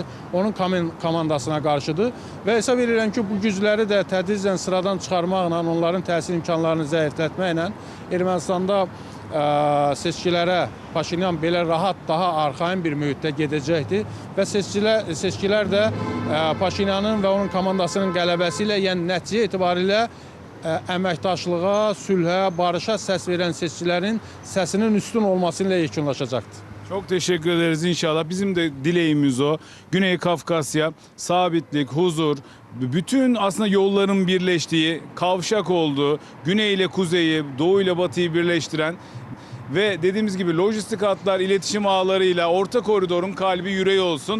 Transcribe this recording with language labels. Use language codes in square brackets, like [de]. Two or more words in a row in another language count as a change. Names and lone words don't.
[az] onun komandasına qarşıdır və hesab edirəm ki, bu gücləri də tədricən sıradan çıxarmaqla, onların təsir imkanlarını zəiflətməklə Ermənistanda seçkilərə Paşinyan belə rahat, daha arxain bir mühitdə gedəcəkdir və seçkilər də Paşinyanın və onun komandasının qələbəsi ilə, yəni nəticə etibarilə əməkdaşlığa, sülhə, barışa səs verən seçkilərin səsinin üstün olması ilə yekunlaşacaqdır. [tr] Çok teşekkür ederiz inşallah. Bizim de dileğimiz o. Güney Kafkasya, sabitlik, huzur, bütün aslında yolların birleştiği, kavşak olduğu, güney ile kuzeyi, doğu ile batıyı birleştiren ve dediğimiz gibi lojistik hatlar, iletişim ağlarıyla orta koridorun kalbi, yüreği olsun.